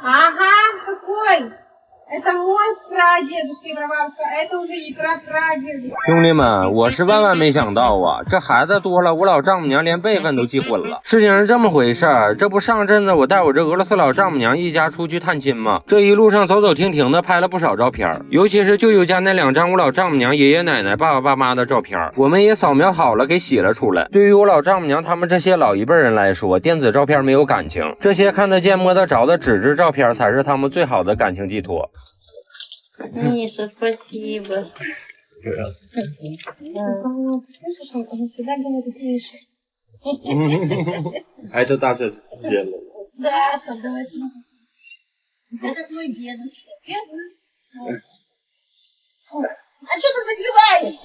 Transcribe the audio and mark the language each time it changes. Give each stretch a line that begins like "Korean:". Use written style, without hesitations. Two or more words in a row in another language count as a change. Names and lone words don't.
Russian: Ага, какой? Это мой прадедушка и прабабушка, это уже и прапрадедушка.
Chinese: 兄弟们，我是万万没想到啊，这孩子多了，我老丈母娘连辈分都记混了。事情是这么回事儿，这不上阵子我带我这俄罗斯老丈母娘一家出去探亲吗？这一路上走走停停的拍了不少照片，尤其是舅舅家那2张我老丈母娘爷爷奶奶、爸爸爸妈的照片，我们也扫描好了给洗了出来。对于我老丈母娘他们这些老一辈人来说，电子照片没有感情，这些看得见摸得着的纸质照片才是他们最好的感情寄托。
Russian: Миша, спасибо. Слышишь, он всегда говорит Миша. А это Даша сделала. Да, согласна. Это твой дедушка. А что ты закрываешься?